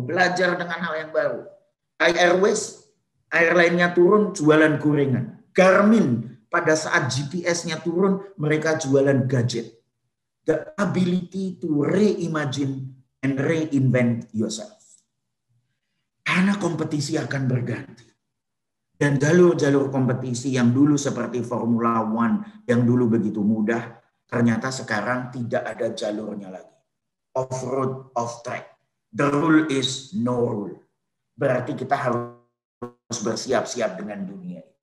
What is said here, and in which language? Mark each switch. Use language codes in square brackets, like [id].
[id] Belajar dengan hal yang baru. Thai Airways, airline-nya turun, jualan gorengan. Garmin, pada saat GPS-nya turun, mereka jualan gadget. [en] The ability to reimagine and reinvent yourself. [id] Karena kompetisi akan berganti. Dan jalur-jalur kompetisi yang dulu seperti Formula One, yang dulu begitu mudah, ternyata sekarang tidak ada jalurnya lagi. [en] Off-road, off-track. The rule is no rule. [id] Berarti kita harus bersiap-siap dengan dunia.